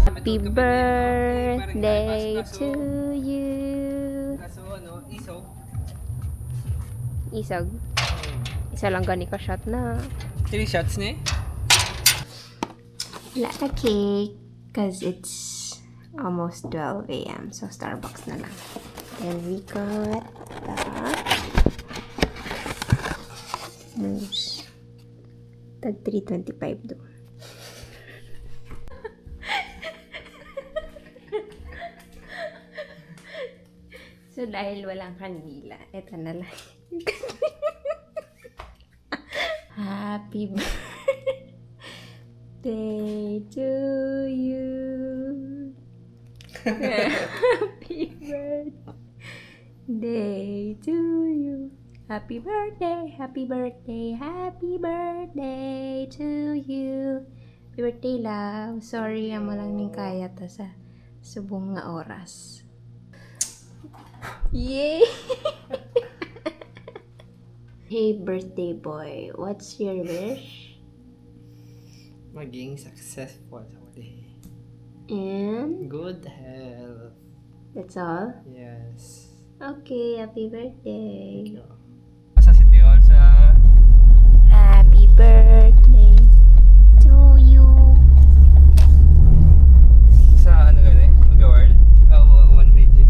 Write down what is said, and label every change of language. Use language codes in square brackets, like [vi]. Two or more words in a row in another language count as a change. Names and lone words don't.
[en] Happy birthday to you. [hil] Kaso ano, isog. Isag. Isa lang gani ka shot na. 3 shots na eh. Wala na [en] cake. Cause it's almost 12 a.m. So, [hil] Starbucks na lang. [en] And we got the mousse. [hil] Tag 325 do. [en] So, [tl] dahil walang kanila, eto na lang. [en] Happy birthday to you. Happy birthday to you. Happy birthday, happy birthday, happy birthday to you. Happy birthday, love. Sorry, [hil] amo lang ning kaya ta sa subong nga oras. [en] Yay! Hey, birthday boy, what's your wish? [hil] Maging successful sa uli. [en] And Good health. that's all? Yes. Okay, happy birthday. [hil] Asa si Teon sa... [en] Happy birthday to you. [hil] Sa ano gani? Mag-award? [en] Oh, 1 pages.